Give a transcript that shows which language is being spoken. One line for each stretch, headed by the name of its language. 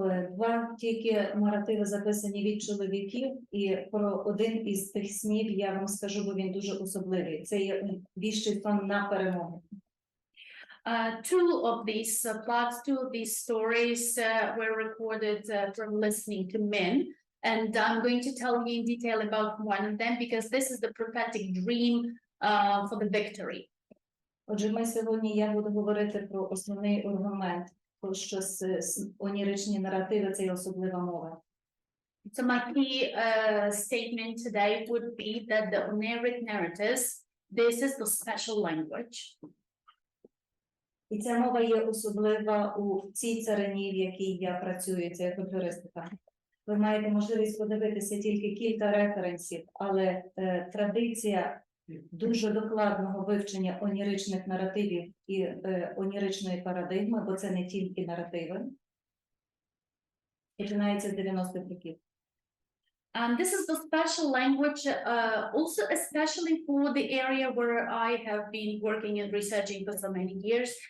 Ukrainian: Два тільки наративи записані від чоловіків, і про один із тих снів я вам скажу, бо він дуже особливий. Це є віщий сон на перемогу.
English: Two of these stories were recorded from listening to men. And I'm going to tell you in detail about one of them because this is the prophetic dream for the victory.
Ukrainian: Отже, я буду говорити про основний аргумент, про що оніричні наративи – це особлива мова.
English: So my key statement today would be that the oniric narratives, this is the special language.
Ukrainian: І ця мова є особлива у цій царині, в якій я працюю, це фольклористика. Ви маєте можливість подивитися тільки кілька референсів, але традиція дуже докладного вивчення оніричних наративів і оніричної парадигми, бо це не тільки наративи, починається з 90-х років.
English: And this is the special language, also especially for the area where I have been working and researching for so many years.